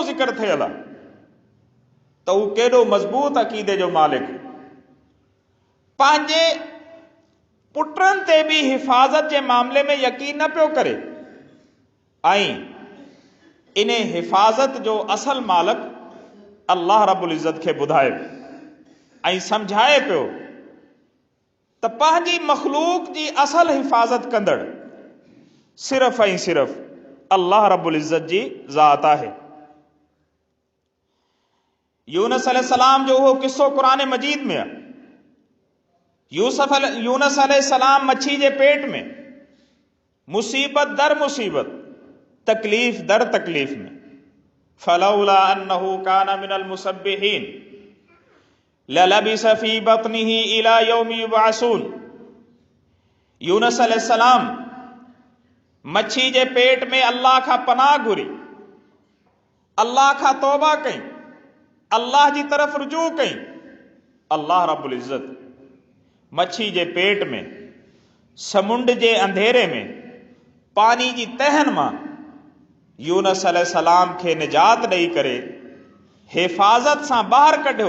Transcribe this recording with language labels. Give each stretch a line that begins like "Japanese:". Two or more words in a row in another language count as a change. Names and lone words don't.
Sindhi: ज़िक्र थियल आहे त हू केॾो मज़बूत अक़ीदे जो मालिक, पंहिंजे पुटनि ते बि हिफ़ाज़त जे मामले में यकीन न पियो करे, ऐं इन हिफ़ाज़त जो असल मालिक अल्लाह रब्बुल इज़्ज़त खे ॿुधाए ऐं सम्झाए पियो त पंहिंजी मख़लूक जी असल हिफ़ाज़त कंदड़ सिर्फ़ ऐं सिर्फ़ अल्लाह रब्बुल इज़्ज़त जी ज़ात आहे। यूनुस अलैहिस्सलाम जो उहो किस्सो क़ुरान मजीद में आहे। यूनुस अलैहिस्सलाम मच्छी जे पेट में मुसीबत दर मुसीबत, तकलीफ़ दर तकलीफ़ में,
Arabic: فلولا أنه كان من المسبحين للبث في بطنه إلى يوم يبعثون.
Sindhi: यूनुस अलैहिस्सलाम मच्छी जे पेट में अल्लाह खां पनाह घुरी, अल्लाह खां तौबा कई, अल्लाह जी तरफ़ रुजू कई। अल्लाह रब्बुल इज़्ज़त मच्छी जे पेट में, समुंड जे अंधेरे में, पानी जी तहन मां यूनुस अलैहिस्सलाम खे निजात ॾेई करे हिफ़ाज़त सां ॿाहिरि कढियो।